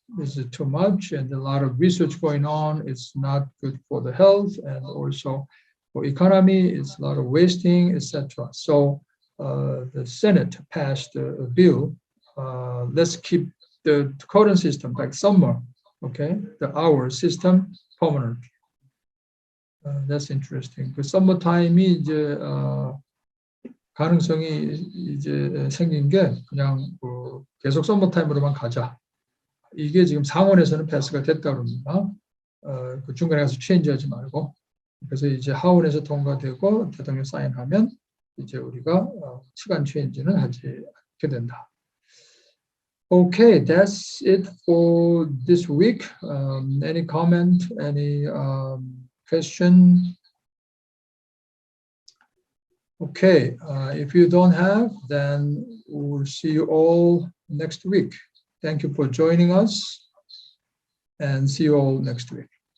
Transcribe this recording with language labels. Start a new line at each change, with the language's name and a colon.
English: This is too much, and a lot of research going on. It's not good for the health and also for economy. It's a lot of wasting, etc. So the Senate passed a bill. Let's keep the current system like summer, okay? The hour system permanent. That's interesting.
Korean: 그 summertime이 이제 가능성이 이제 생긴 게 그냥 계속 summertime으로만 가자. 이게 지금 상원에서는 패스가 됐다 그럽니다. 그 중간에 가서 체인지하지 말고. 그래서 이제 하원에서 통과되고 대통령 사인하면 이제 우리가 시간 체인지는 하지 않게 된다.
English: Okay, that's it for this week. Any comment? Any question? Okay, if you don't have, then we'll see you all next week. Thank you for joining us, and see you all next week.